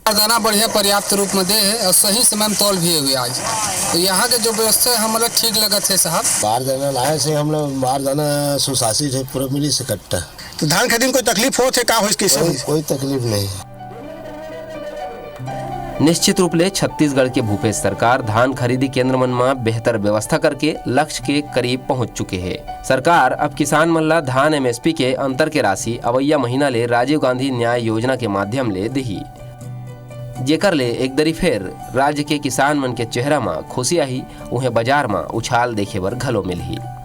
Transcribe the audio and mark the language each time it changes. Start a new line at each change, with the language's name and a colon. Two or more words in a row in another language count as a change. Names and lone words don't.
Chhattisgarhi: बारदाना बढ़िया पर्याप्त रूप में दे है और सही समय में तौल भी हुए आज। तो यहाँ के जो व्यवस्था है हमारा ठीक लगा थे साहब। बारदाना लाए से हम लोग बारदाना सुशासित है, पूरा मिली से कट्टा। तो धान खरीदने कोई तकलीफ हो थे का हो इसके? कोई तकलीफ नहीं। निश्चित रूप ले छत्तीसगढ़ के भूपेश सरकार धान खरीदी केंद्र मन में बेहतर व्यवस्था करके लक्ष्य के करीब पहुंच चुके हैं। सरकार अब किसान मन ला धान एमएसपी के अंतर के राशि अवैया महीना ले राजीव गांधी न्याय योजना के माध्यम ले दही, जेकर ले एक दरी फेर राज्य के किसान मन के चेहरा में खुशी आही, उन्हें बाजार में उछाल देखे बर घलो मिलही।